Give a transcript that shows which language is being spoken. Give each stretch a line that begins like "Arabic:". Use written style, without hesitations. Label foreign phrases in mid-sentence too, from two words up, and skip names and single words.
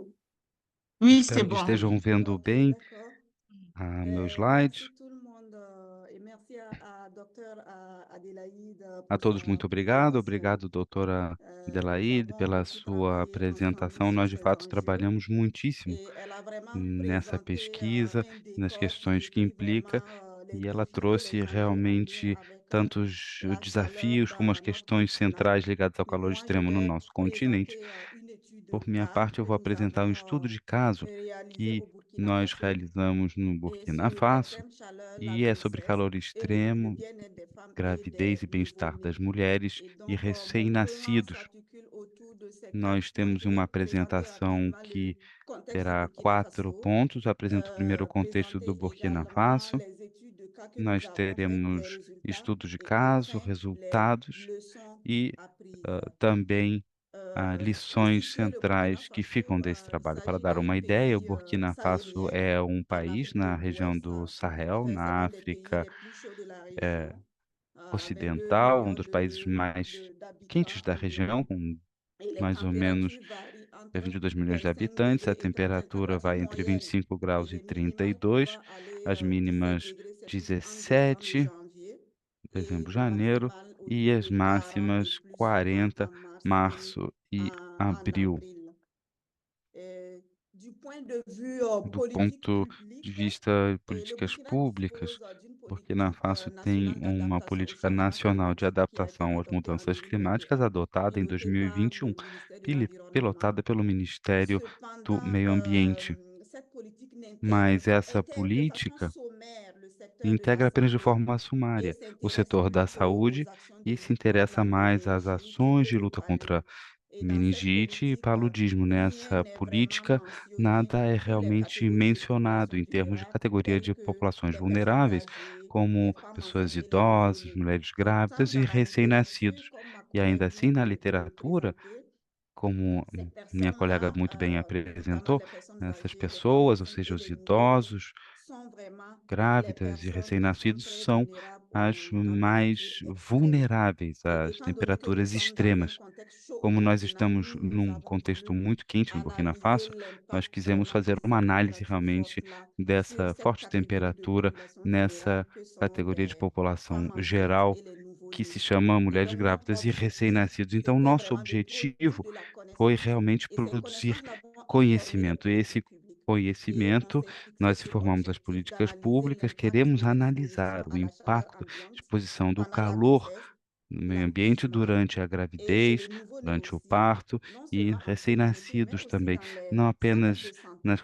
French: Oui, c'est
Portuguese: Espero que
French: bon.
Portuguese: estejam vendo Ok, bem
French: d'accord.
Portuguese: meus slides.
French: Merci tout le monde et merci à Dr. Adélaïde
Portuguese: A
French: pour
Portuguese: todos,
French: sa
Portuguese: muito obrigado.
French: présentation.
Portuguese: Obrigado, doutora
French: Nous
Portuguese: Adelaide,
French: avons
Portuguese: pela
French: beaucoup
Portuguese: sua
French: travaillé
Portuguese: apresentação.
French: ensemble
Portuguese: Nós,
French: sur
Portuguese: de
French: ces
Portuguese: fato,
French: enjeux
Portuguese: trabalhamos muitíssimo
French: et elle a vraiment
Portuguese: nessa
French: présenté
Portuguese: pesquisa,
French: un
Portuguese: nas
French: décor qui
Portuguese: questões que
French: décrit
Portuguese: implica,
French: vraiment les
Portuguese: e ela
French: défis et
Portuguese: trouxe
French: les enjeux en lien
Portuguese: realmente
French: avec
Portuguese: tanto os
French: la chaleur
Portuguese: desafios como as
French: dans notre
Portuguese: questões
French: continent.
Portuguese: centrais ligadas ao
French: Et
Portuguese: calor
French: moi, je
Portuguese: extremo no
French: vais
Portuguese: nosso continente.
French: présenter une étude de
Portuguese: Por minha
French: cas
Portuguese: parte, eu
French: que
Portuguese: vou
French: nous
Portuguese: apresentar um
French: avons
Portuguese: estudo de caso
French: réalisé
Portuguese: que
French: au Burkina
Portuguese: nós
French: Faso
Portuguese: realizamos no
French: et
Portuguese: Burkina
French: sur
Portuguese: Faso,
French: l'extrême chaleur, la
Portuguese: e é sobre
French: grossesse
Portuguese: calor
French: et le
Portuguese: extremo,
French: bien-être des femmes et
Portuguese: gravidez
French: des
Portuguese: e bem-estar
French: nouveau-nés.
Portuguese: das mulheres
French: Et
Portuguese: e
French: donc, mon plan
Portuguese: recém-nascidos.
French: s'articule autour de ces
Portuguese: Nós
French: 4 points.
Portuguese: temos
French: Je
Portuguese: uma
French: vais présenter
Portuguese: apresentação
French: rapidement le
Portuguese: que
French: contexte du
Portuguese: terá
French: Burkina
Portuguese: 4
French: Faso,
Portuguese: pontos. Eu apresento primeiro o contexto do
French: présenter
Portuguese: Burkina
French: également
Portuguese: Faso.
French: les études de cas que nous
Portuguese: Nós
French: avons faites, les
Portuguese: teremos
French: résultats
Portuguese: estudos de
French: et
Portuguese: caso,
French: enfin les
Portuguese: resultados
French: leçons
Portuguese: e
French: apprises.
Portuguese: também lições
French: Ici, le Burkina
Portuguese: centrais que ficam
French: Faso,
Portuguese: desse
French: il
Portuguese: trabalho. Para
French: s'agit
Portuguese: dar
French: d'un
Portuguese: uma ideia, o
French: pays
Portuguese: Burkina Faso
French: sahélien
Portuguese: é um
French: en
Portuguese: país
French: Afrique de
Portuguese: na região
French: l'Ouest.
Portuguese: do Sahel,
French: Enfin, c'est
Portuguese: na
French: l'un des pays
Portuguese: África
French: les plus chauds de la région, avec 2
Portuguese: ocidental, um
French: millions
Portuguese: dos países mais quentes
French: d'habitants
Portuguese: da região,
French: environ.
Portuguese: com
French: Et les
Portuguese: mais ou menos
French: températures varient entre
Portuguese: 22 milhões de
French: 25
Portuguese: habitantes. A
French: degrés et 35. La
Portuguese: temperatura
French: partie
Portuguese: vai entre
French: moyenne
Portuguese: 25 graus
French: des
Portuguese: e
French: minimales
Portuguese: 32,
French: pouvant aller
Portuguese: as
French: 17
Portuguese: mínimas
French: degrés Celsius en décembre et
Portuguese: 17,
French: janvier, et
Portuguese: dezembro,
French: la
Portuguese: janeiro,
French: maximale
Portuguese: e
French: autour
Portuguese: as
French: de 40 et
Portuguese: máximas
French: plus
Portuguese: 40,
French: en mars et
Portuguese: março e
French: en
Portuguese: abril.
French: avril. Du point de vue
Portuguese: Do
French: politique
Portuguese: ponto de
French: publique,
Portuguese: vista de
French: le
Portuguese: políticas
French: Burkina
Portuguese: públicas,
French: dispose d'une
Portuguese: Burkina
French: politique
Portuguese: Faso tem
French: nationale
Portuguese: uma
French: d'adaptation au
Portuguese: política
French: changement
Portuguese: nacional de
French: climatique qui a été
Portuguese: adaptação às
French: adoptée en
Portuguese: mudanças
French: 2021,
Portuguese: climáticas, adotada em
French: pilotée par
Portuguese: 2021,
French: le ministère de l'Environnement.
Portuguese: pilotada pelo Ministério do
French: Cependant,
Portuguese: Meio Ambiente.
French: cette politique
Portuguese: Mas essa
French: intègre de façon
Portuguese: política
French: sommaire le secteur de la
Portuguese: integra apenas de
French: santé
Portuguese: forma
French: et
Portuguese: sumária o
French: s'intéresse
Portuguese: setor da
French: plutôt aux
Portuguese: saúde
French: actions de
Portuguese: e se
French: lutte
Portuguese: interessa
French: contre la
Portuguese: mais às
French: méningite
Portuguese: ações
French: et
Portuguese: de
French: le
Portuguese: luta contra
French: palu. Et dans cette
Portuguese: meningite e
French: politique,
Portuguese: paludismo.
French: rien
Portuguese: Nessa
French: n'est vraiment
Portuguese: política,
French: mentionné
Portuguese: nada é
French: pour les
Portuguese: realmente
French: catégories de
Portuguese: mencionado
French: population
Portuguese: em termos de
French: vulnérables
Portuguese: categoria
French: telles
Portuguese: de
French: que
Portuguese: populações
French: les personnes
Portuguese: vulneráveis,
French: âgées, les
Portuguese: como
French: femmes
Portuguese: pessoas
French: enceintes et les
Portuguese: idosas,
French: nouveau-nés.
Portuguese: mulheres
French: Pourtant,
Portuguese: grávidas e
French: dans la littérature,
Portuguese: recém-nascidos.
French: comme ma
Portuguese: E
French: collègue
Portuguese: ainda
French: vient
Portuguese: assim, na
French: de le
Portuguese: literatura,
French: présenter,
Portuguese: como
French: ces
Portuguese: minha colega
French: personnes-là,
Portuguese: muito bem
French: notamment
Portuguese: apresentou,
French: les personnes
Portuguese: essas
French: âgées, les femmes
Portuguese: pessoas, ou
French: enceintes
Portuguese: seja,
French: et
Portuguese: os
French: les nouveau-nés,
Portuguese: idosos,
French: sont vraiment les
Portuguese: grávidas e
French: personnes qui sont
Portuguese: recém-nascidos
French: très
Portuguese: são
French: vulnérables
Portuguese: as
French: en température
Portuguese: mais
French: extrême.
Portuguese: vulneráveis
French: Et
Portuguese: às
French: étant donné que nous
Portuguese: temperaturas
French: sommes dans un
Portuguese: extremas.
French: contexte chaud au
Portuguese: Como nós
French: Burkina,
Portuguese: estamos
French: nous
Portuguese: num
French: avons
Portuguese: contexto
French: voulu
Portuguese: muito quente no Burkina
French: analyser
Portuguese: Faso, nós
French: l'impact
Portuguese: quisemos fazer
French: de
Portuguese: uma
French: ces
Portuguese: análise
French: températures
Portuguese: realmente
French: fortes-là sur
Portuguese: dessa
French: cette
Portuguese: forte
French: catégorie de
Portuguese: temperatura
French: population
Portuguese: nessa
French: vulnérable que sont
Portuguese: categoria de
French: les
Portuguese: população
French: femmes enceintes
Portuguese: geral,
French: et les
Portuguese: que se
French: nouveau-nés.
Portuguese: chama
French: Et
Portuguese: mulheres
French: donc, notre
Portuguese: grávidas e
French: objectif,
Portuguese: recém-nascidos. Então,
French: c'était
Portuguese: nosso
French: vraiment de produire
Portuguese: objetivo
French: de la
Portuguese: foi
French: connaissance.
Portuguese: realmente
French: Et ces
Portuguese: produzir
French: connaissances, nous avons informé les
Portuguese: conhecimento. E esse
French: politiques publiques. Et on
Portuguese: conhecimento,
French: s'est fixé
Portuguese: nós
French: sur
Portuguese: informamos as
French: l'objectif
Portuguese: políticas
French: d'analyser
Portuguese: públicas,
French: l'impact
Portuguese: queremos
French: de l'exposition
Portuguese: analisar o
French: à la chaleur
Portuguese: impacto da
French: ambiante
Portuguese: exposição do
French: pendant la
Portuguese: calor
French: grossesse,
Portuguese: no meio ambiente
French: l'accouchement
Portuguese: durante a
French: et chez les
Portuguese: gravidez,
French: nouveau-nés
Portuguese: durante o
French: aussi,
Portuguese: parto
French: non
Portuguese: e
French: seulement en communauté, mais
Portuguese: recém-nascidos
French: aussi
Portuguese: também,
French: dans les
Portuguese: não
French: centres de
Portuguese: apenas